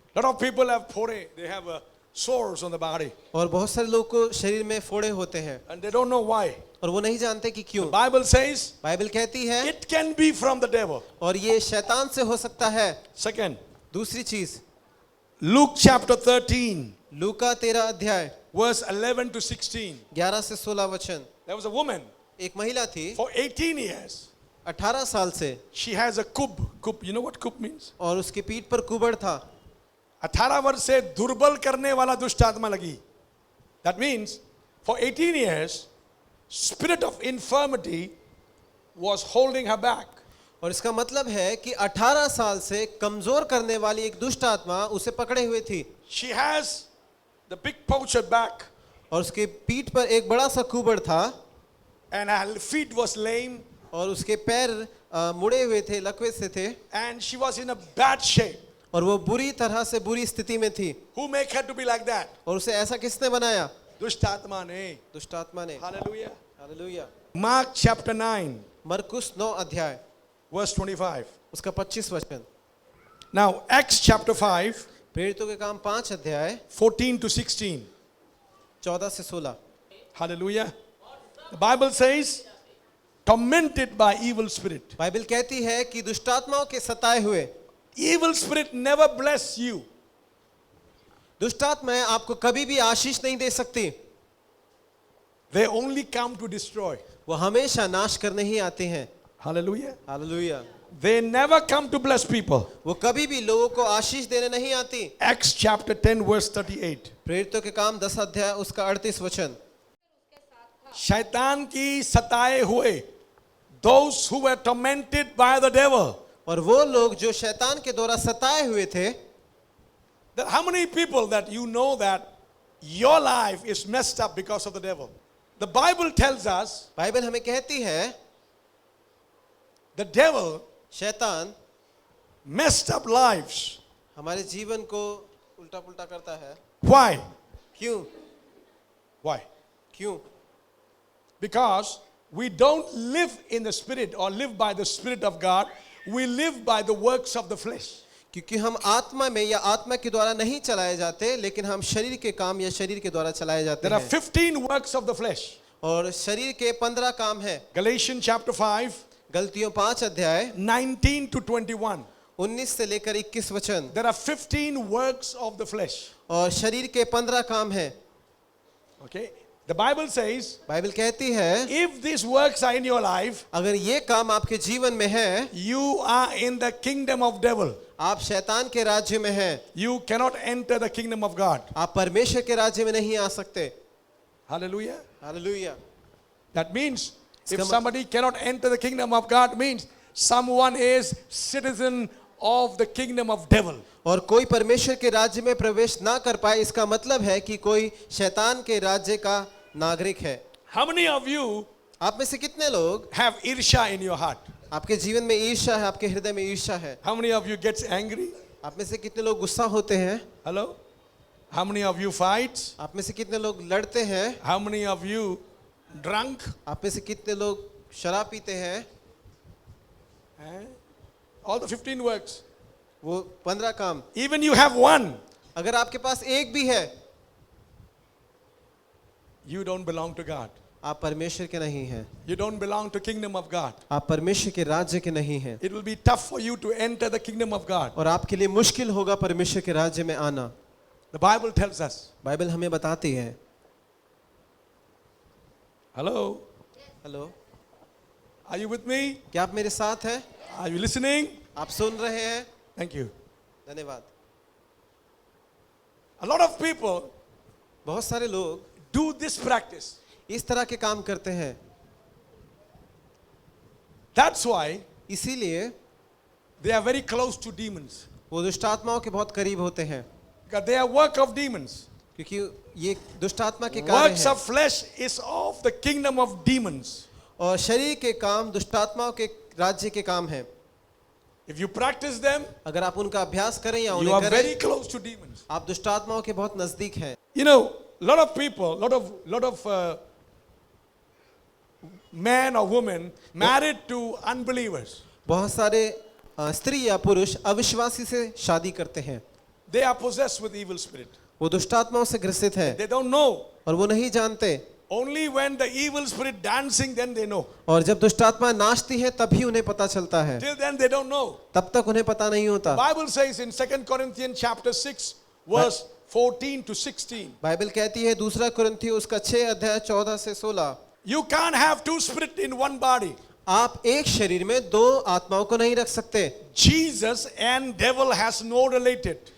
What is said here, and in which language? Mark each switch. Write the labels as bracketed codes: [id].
[en] Lot of people have they have sores on the body [hi] और बहुत सारे लोग को शरीर में फोड़े होते हैं [en] and they don't know why. [hi] और वो नहीं जानते कि क्यों। [en] Bible says [hi] बाइबल कहती है [en] it can be from the devil. [hi] और ये शैतान से हो सकता है। [en] Second, [hi] दूसरी चीज, [en] Luke chapter 13, [hi] लूका 13 अध्याय [en] verse 11 to 16. [hi] 11 से 16 वचन, [en] There was a woman [hi] एक महिला थी [en] for 18 years. [hi] 18 साल से, [en] She has a kub. Kub, you know what kub means? [hi] और उसकी पीठ पर कुबड़ था। 18 वर्ष से दुर्बल करने वाला दुष्ट आत्मा लगी. [en] That means for 18 years, spirit of infirmity was holding her back. [hi] और इसका मतलब है कि 18 साल से कमजोर करने वाली एक दुष्ट आत्मा उसे पकड़े हुए थी। [en] She has the big punctured back [hi] और उसके पीठ पर एक बड़ा सा कुबड़ था [en] and her feet was lame [hi] और उसके पैर मुड़े हुए थे, लकवे से थे, [en] and she was in a bad shape. [hi] और वो बुरी तरह से बुरी स्थिति में थी। [en] Who make her to be like that? [hi] और उसे ऐसा किसने बनाया? दुष्ट आत्मा ने. दुष्ट आत्मा ने। [en] Hallelujah. [hi] हालेलुया। [en] Mark chapter 9, [hi] मरकुस 9 अध्याय [en] verse 25. [hi] उसका 25 वचन, [en] Now Acts chapter 5, [hi] प्रेरितों के काम 5 अध्याय [en] 14 to 16. [hi] 14 से 16। [en] Hallelujah. The Bible says, tormented by evil spirit. [hi] Bible कहती है कि दुष्टात्माओं के सताए हुए। [en] Evil spirit never bless you. [hi] दुष्टात्माएं आपको कभी भी आशीष नहीं दे सकती, [en] They only come to destroy. [hi] वो हमेशा नाश करने ही आते हैं। [en] Hallelujah. [hi] Hallelujah. [en] They never come to bless people. [hi] वो कभी भी लोगों को आशीष देने नहीं आती। [en] Acts chapter 10 verse 38. [hi] प्रेरितों के काम 10 अध्याय उसका 38 वचन, शैतान की सताए हुए, [en] those who were tormented by the devil. [hi] और वो लोग जो शैतान के द्वारा सताए हुए थे। [en] How many people that you know that your life is messed up because of the devil? The Bible tells us [hi] Bible हमें कहती है [en] the devil [hi] शैतान [en] messed up lives. [hi] हमारे जीवन को उल्टा पुल्टा करता है। [en] Why? [hi] क्यों? [en] Why? [hi] क्यों? [en] Because we don't live in the spirit or live by the spirit of God. We live by the works of the flesh. [hi] क्योंकि हम आत्मा में या आत्मा के द्वारा नहीं चलाए जाते, लेकिन हम शरीर के काम या शरीर के द्वारा चलाए जाते [en] There are [hi] हैं। [en] 15 works of the flesh. [hi] और शरीर के 15 काम है। [en] Galatians chapter 5, [hi] गलतियों 5 अध्याय [en] 19 to 21. [hi] 19 से लेकर 21 वचन, [en] There are 15 works of the flesh. [hi] और शरीर के 15 काम है। [en] Okay? The Bible says, [hi] Bible कहती है [en] if these works are in your life, [hi] अगर ये काम आपके जीवन में है, [en] you are in the kingdom of devil. [hi] आप शैतान के राज्य में हैं। [en] You cannot enter the kingdom of God. [hi] आप परमेश्वर के राज्य में नहीं आ सकते। [en] Hallelujah. [hi] Hallelujah. [en] That means if Come on. somebody cannot enter the kingdom of God, means someone is citizen of the kingdom of devil. [hi] और कोई परमेश्वर के राज्य में प्रवेश ना कर पाए, इसका मतलब है कि कोई शैतान के राज्य का नागरिक है। [en] How many of you [hi] आप में से कितने लोग, [en] have irsha in your heart? [hi] आपके जीवन में ईर्ष्या है, आपके हृदय में ईर्ष्या है? [en] How many of you gets angry? [hi] आप में से कितने लोग गुस्सा होते हैं? [en] Hello? How many of you fights? [hi] आप में से कितने लोग लड़ते हैं? [en] How many of you drunk? [hi] आप में से कितने लोग शराब पीते हैं? [en] All the 15 works. [hi] वो 15 काम। [en] Even you have one, [hi] अगर आपके पास एक भी है, [en] you don't belong to God. [hi] आप परमेश्वर के नहीं हैं, [en] You don't belong to kingdom of God. [hi] आप परमेश्वर के राज्य के नहीं हैं, [en] It will be tough for you to enter the kingdom of God. [hi] और आपके लिए मुश्किल होगा परमेश्वर के राज्य में आना। [en] The Bible tells us. [hi] Bible हमें बताती है। [en] Hello? [hi] Hello, [en] Are you with me? [hi] क्या आप मेरे साथ हैं? [en] Are you listening? [hi] आप सुन रहे हैं? [en] Thank you. [hi] धन्यवाद। [en] A lot of people [hi] बहुत सारे लोग [en] do this practice. [hi] इस तरह के काम करते हैं, [en] That's why [hi] इसीलिए [en] they are very close to demons. [hi] वो दुष्ट आत्माओं के बहुत करीब होते हैं, [en] Because they are work of demons. [hi] क्योंकि ये दुष्ट आत्मा के कार्य [en] Works [hi] हैं, [en] of flesh is of the kingdom of demons. [hi] और शरीर के काम दुष्ट आत्माओं के राज्य के काम हैं। [en] If you practice them, [hi] अगर आप उनका अभ्यास करें या [en] you [hi] उन्हें [en] are [hi] करें, [en] very close to demons. [hi] आप दुष्ट आत्माओं के बहुत नजदीक हैं। [en] You know, lot of people, lot of men or women married to unbelievers. [hi] बहुत सारे स्त्री या पुरुष अविश्वासी से शादी करते हैं, [en] They are possessed with evil spirit. [hi] वो दुष्ट आत्माओं से ग्रसित है [en] They don't know. [hi] और वो नहीं जानते, [en] Only when the evil spirit dancing, then they know. [hi] और जब दुष्ट आत्मा नाचती है तभी उन्हें पता चलता है, [en] Till then they don't know. [hi] तब तक उन्हें पता नहीं होता। [en] Bible says in 2 Corinthians chapter 6 verse 14 to 16. [hi] Bible कहती है दूसरा कुरिन्थियों उसका 6 अध्याय 14 से 16, [en] You can't have two spirits in one body. [hi] आप एक शरीर में दो आत्माओं को नहीं रख सकते। [en] Jesus and devil has no related.